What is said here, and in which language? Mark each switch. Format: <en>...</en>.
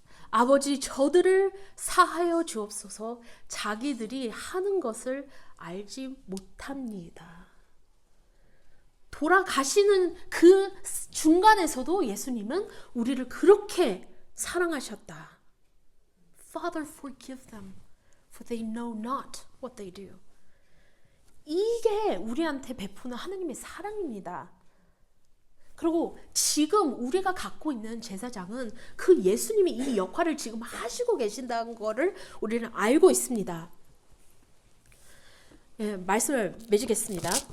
<ko>아버지 저들을 사하여 주옵소서. 자기들이 하는 것을 알지 못합니다. 돌아가시는 그 중간에서도 예수님은 우리를 그렇게 사랑하셨다.</ko> <en>Father, forgive them, for they know not what they do.</en> <ko>이게 우리한테 베푸는 하나님의 사랑입니다. 그리고 지금 우리가 갖고 있는 제사장은 그 예수님이 이 역할을 지금 하시고 계신다는 것을 우리는 알고 있습니다. 예, 말씀을 맺겠습니다.</ko>